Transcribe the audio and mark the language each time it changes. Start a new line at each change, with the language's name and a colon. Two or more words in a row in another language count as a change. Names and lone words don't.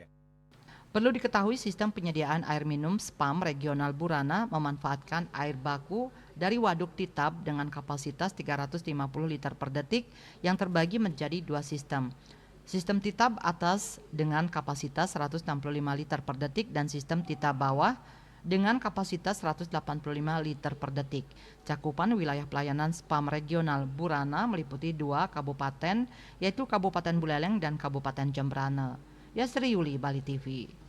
Indonesian: Perlu diketahui sistem penyediaan air minum spam regional Burana memanfaatkan air baku dari waduk Titab dengan kapasitas 350 liter per detik yang terbagi menjadi dua sistem. Sistem Titab atas dengan kapasitas 165 liter per detik dan sistem Titab bawah dengan kapasitas 185 liter per detik. Cakupan wilayah pelayanan spam regional Burana meliputi 2 kabupaten, yaitu Kabupaten Buleleng dan Kabupaten Jembrana. Yasri Yuli, Bali TV.